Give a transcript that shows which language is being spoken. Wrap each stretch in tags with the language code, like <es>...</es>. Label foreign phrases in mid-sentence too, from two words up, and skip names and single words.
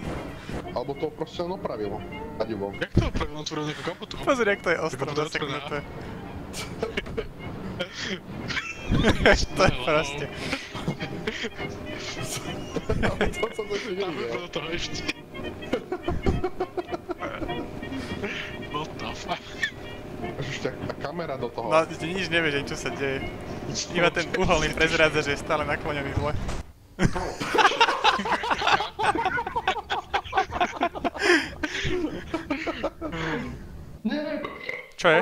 <sk>Alebo to proste len opravil. A divom. Jak to opravil? On otvoril nejakú kapotu. Pozri, jak to je ostro Kapotu zaseknuté. otvorená. To je proste. To som ešte Tam nevidel. do toho ešte.</sk> <en>What the fuck?</en> <sk>Až ešte tá kamera do toho. No, ty nič nevieš, čo sa deje. Iba ten uholný prezrádza, že je stále naklonený zle. Čo je?</sk>